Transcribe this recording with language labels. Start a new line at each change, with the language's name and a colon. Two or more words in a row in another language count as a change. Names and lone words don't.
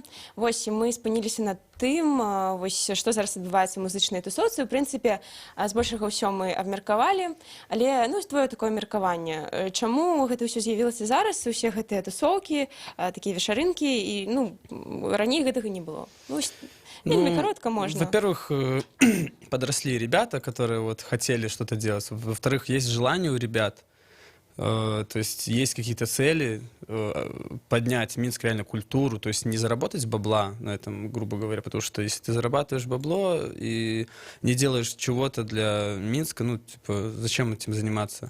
Belarusian: Вось мы спыніліся над тым, вось што зараз адбываецца ў музычнай тусоўцы. У прынцыпе, збольшага ўсё мы абмеркавалі, але твоё такое меркаванне. Чаму гэта ўсё з'явілася зараз, усе гэтыя тусоўкі, такія вечарынкі, і раней гэтага не было?
Russian: Вельмі коротко можно. Во-первых, подросли ребята, которые вот хотели что-то делать. Во-вторых, есть желание у ребят. То есть есть какие-то цели, поднять в Минск реально культуру, то есть не заработать бабла на этом, грубо говоря, потому что если ты зарабатываешь бабло и не делаешь чего-то для Минска, зачем этим заниматься?